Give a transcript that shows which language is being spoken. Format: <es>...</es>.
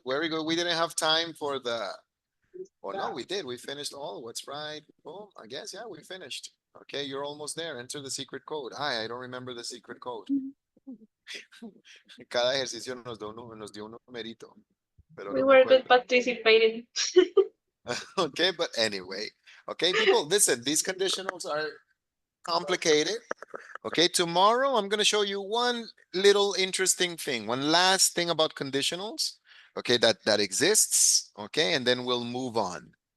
<en>Very good. We didn't have time for the... Oh, no, we did. We finished all. What's right? Boom. I guess, yeah, we finished. Okay, you're almost there. Enter the secret code. I don't remember the secret code.</en> <es>Cada ejercicio nos dio un numerito. Pero</es> <en>We</en> <es>no me</es> <en>were good</en> <es>acuerdo.</es> <en>participating. Okay, but anyway. Okay, people, listen, these conditionals are complicated. Okay, tomorrow I'm going to show you one little interesting thing, one last thing about conditionals, okay, that exists, okay, and then we'll move on.</en>